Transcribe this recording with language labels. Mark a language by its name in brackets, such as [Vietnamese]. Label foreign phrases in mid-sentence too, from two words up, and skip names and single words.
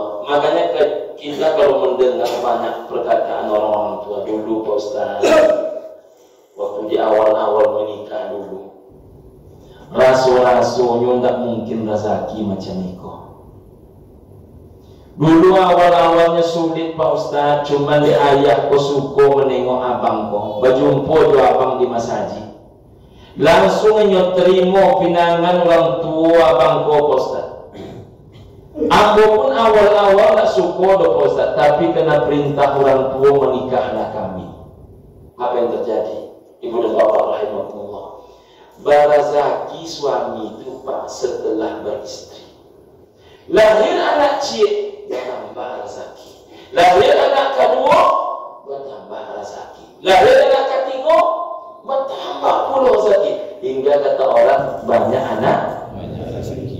[Indonesian] Makanya kita kalau mendengar banyak perkataan orang-orang tua dulu, Pak Ustaz, waktu di awal-awal menikah dulu, raso-rasonya tidak mungkin rezeki macam itu. [Minangkabau] Dulu awal-awalnya sulit Pak Ustaz, cuma di ayah ko suko menengok abang ko, berjumpa jo abang di masaji, langsung nyo terima pinangan orang tua abang ko Pak Ustaz. Ambo pun awal-awal tak suka do Pak Ustaz, tapi kena perintah orang tua menikahlah kami. [Indonesian] Apa yang terjadi? Ibu dan Bapak rahimakumullah, barazaki suami itu Pak setelah beristri, lahir anak cik bertambah rezeki, lahir anak kedua bertambah rezeki, lahir anak ketiga bertambah pula rezeki, hingga kata orang banyak anak banyak rezeki.